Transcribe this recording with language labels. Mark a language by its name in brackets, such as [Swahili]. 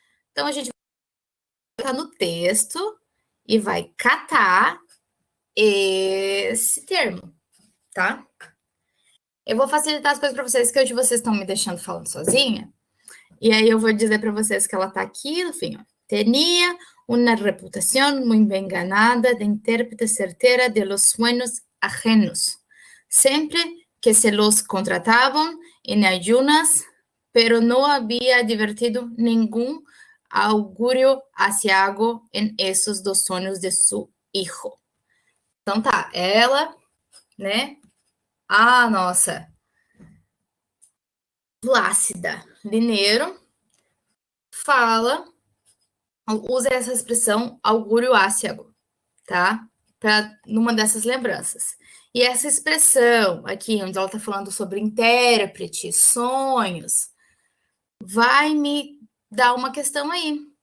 [Portuguese] Então, a gente vai no texto e vai catar esse termo, tá? Eu vou facilitar as coisas para vocês, que hoje vocês estão me deixando falando sozinha. E aí eu vou dizer para vocês que ela está aqui, enfim, ó. [Spanish] Tenía una reputación muy bien ganada de intérprete certera de los sueños ajenos. Siempre que se los contrataban en ayunas, pero no había divertido ningún augurio aciago en esos dos sonhos de su hijo. [Portuguese] Então tá, ela, né? A nossa Plácida Lineiro fala, usa essa expressão augúrio áciago, tá? Pra, numa dessas lembranças. E essa expressão aqui, onde ela está falando sobre intérprete, sonhos, vai me dar uma questão aí.